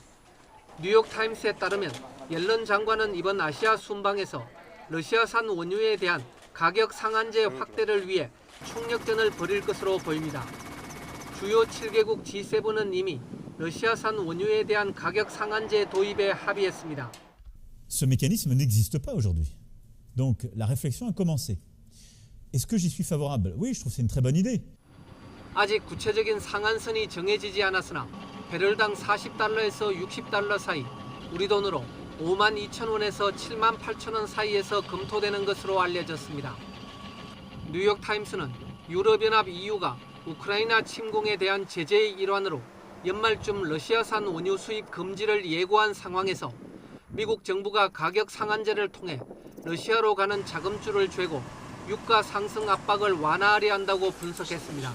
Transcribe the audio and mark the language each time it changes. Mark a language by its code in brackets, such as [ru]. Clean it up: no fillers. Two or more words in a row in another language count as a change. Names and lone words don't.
[ko] 뉴욕타임스에 따르면 옐런 장관은 이번 아시아 순방에서 러시아산 원유에 대한 가격 상한제 확대를 위해 총력전을 벌일 것으로 보입니다. 주요 7개국 G7은 이미 러시아산 원유에 대한 가격 상한제 도입에 합의했습니다. [fr] Ce mécanisme n'existe pas aujourd'hui. Donc la réflexion a commencé. Est-ce que j'y suis favorable? Oui, je trouve que c'est une très bonne idée. [ko] 아직 구체적인 상한선이 정해지지 않았으나 배럴당 40달러에서 60달러 사이, 우리 돈으로 52,000원에서 78,000원 사이에서 검토되는 것으로 알려졌습니다. 뉴욕타임스는 유럽연합 EU가 우크라이나 침공에 대한 제재의 일환으로 연말쯤 러시아산 원유 수입 금지를 예고한 상황에서 미국 정부가 가격 상한제를 통해 러시아로 가는 자금줄을 쬐고 유가 상승 압박을 완화하려 한다고 분석했습니다.